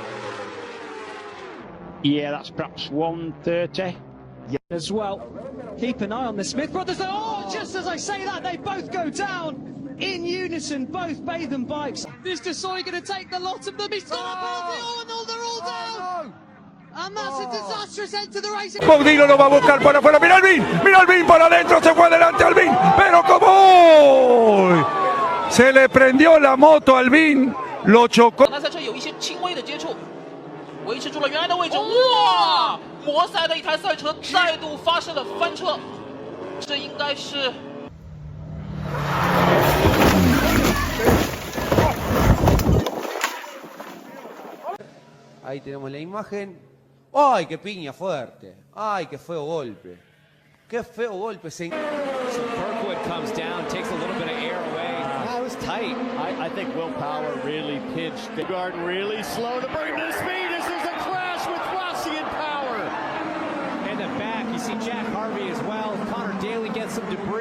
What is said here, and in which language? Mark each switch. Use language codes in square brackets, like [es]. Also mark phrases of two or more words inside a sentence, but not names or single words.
[en] Yeah, that's perhaps 130. Yeah. As well. Keep an eye on the Smith brothers. Oh, just as I say that, they both go down in unison, both Batham bikes. Is Desoy going to take the lot of them? He's still up and all, they're all down. And that's a disastrous end to the race. [es] Cogdilo lo va a buscar para afuera. Mira Albin para adentro. Se fue adelante Albin. Pero como se le prendió la moto a Albin, lo chocó. [zh] 赛车有一些轻微的接触，维持住了原来的位置。哇！摩赛的一台赛车再度发生了翻车，这应该是。 [es] Ahí tenemos la imagen. ¡Ay, qué piña fuerte! ¡Ay, qué feo golpe! ¡Qué feo golpe! [en] So Kirkwood comes down, takes a little bit of air away. That was tight. I think Will Power really pinched the guard really slow to bring him to speed. This is a crash with Rossi and Power. In the back, you see Jack Harvey as well. Connor Daly gets some debris.